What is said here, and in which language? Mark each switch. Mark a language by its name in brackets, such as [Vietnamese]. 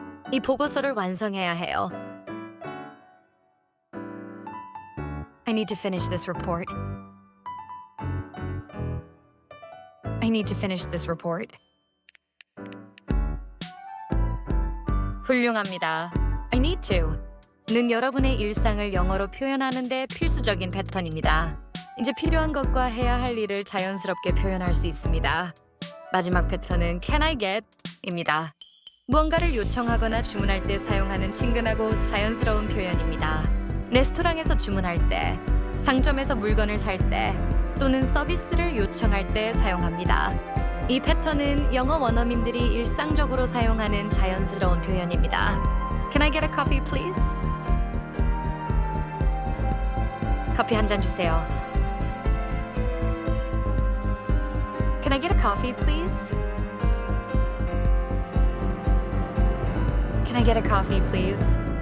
[Korean] 이 보고서를 완성해야 해요. [English] I need to finish this report. I need to finish this report. [Korean] 훌륭합니다. [English] I need to. [Korean] 는 여러분의 일상을 영어로 표현하는 데 필수적인 패턴입니다. 이제 필요한 것과 해야 할 일을 자연스럽게 표현할 수 있습니다. 마지막 패턴은 [English] Can I get? [Korean] 입니다. 무언가를 요청하거나 주문할 때 사용하는 친근하고 자연스러운 표현입니다. 레스토랑에서 주문할 때, 상점에서 물건을 살 때, 또는 서비스를 요청할 때 사용합니다. 이 패턴은 영어 원어민들이 일상적으로 사용하는 자연스러운 표현입니다. [English] Can I get a coffee, please? [Korean] 커피 한 잔 주세요. [English] Can I get a coffee, please? Can I get a coffee, please?